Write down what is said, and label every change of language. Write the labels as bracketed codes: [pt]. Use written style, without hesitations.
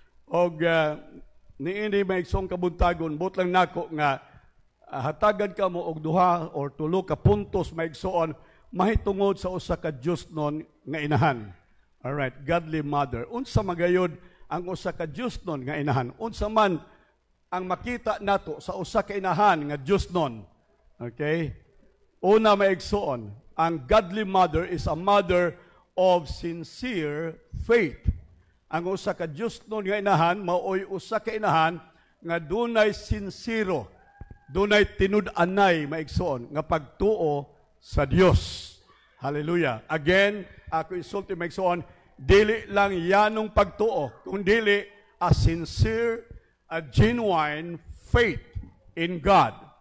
[ceb] Og niini may isong kabuntagon, but lang nako nga hatagan ka mo og duha or tulo ka puntos maigsoon mahitungod sa usa ka Diosnon nga inahan. [en] Alright, godly mother. [ceb] Unsa magayod ang usa ka Diosnon nga inahan? Unsa man ang makita nato sa usa ka inahan nga Diosnon? [en] Okay? [ceb] Una maigsoon, ang [en] godly mother is a mother of sincere faith. [ceb] Ang usa ka Diosnon nga inahan maoy usa ka inahan nga dunay sincero dunay tinud-anay maigsoon nga pagtuo sa Dios. Hallelujah. Again, ako isulti maigsoon, dili lang yanong pagtuo, kundi [en] a sincere, a genuine faith in God.